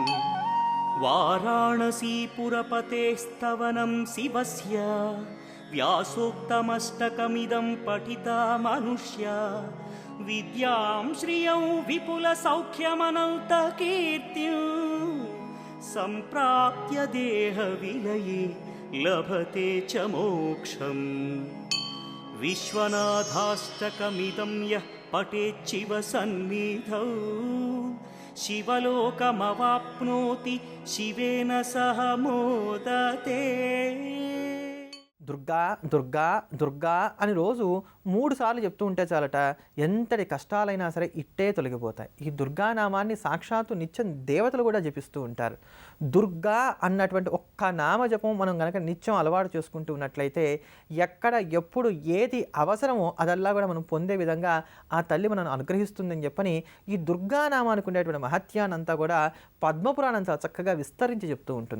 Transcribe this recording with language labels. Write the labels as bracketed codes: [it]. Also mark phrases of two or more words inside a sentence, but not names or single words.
[sa] वाराणसीपुरपतेस्तवनं शिवस्य व्यासोक्तमष्टकमिदं पठिता मनुष्या विद्यां श्रियं विपुलसौख्यमनन्तकीर्तिं सम्प्राप्य देहविलये लभते च मोक्षम्। विश्वनाथाष्टकमिदं यः पठेच्छिव सन्निधौ शिवलोकमवाप्नोति शिवेन सह मोदते। [te] దుర్గా దుర్గా దుర్గా అని రోజు 3 సార్లు చెప్తూ ఉంటే చాలట ఎంతటి కష్టాలైనా సరే ఇట్టే తొలగిపోతాయి. ఈ దుర్గానామాన్ని సాక్షాత్తు నిత్యం దేవతలు కూడా జపిస్తూ ఉంటారు. దుర్గా అన్నటువంటి ఒక్క నామ జపం మనం కనుక నిత్యం అలవాటు చేసుకుంటూ ఉన్నట్లయితే ఎక్కడ ఎప్పుడు ఏది అవసరమో అదల్లా కూడా మనం పొందే విధంగా ఆ తల్లి మనల్ని అనుగ్రహిస్తుందని చెప్పని ఈ దుర్గానామానికి ఉండేటువంటి మహత్యానంతా కూడా పద్మపురాణం చాలా చక్కగా విస్తరించి చెప్తూ ఉంటుంది.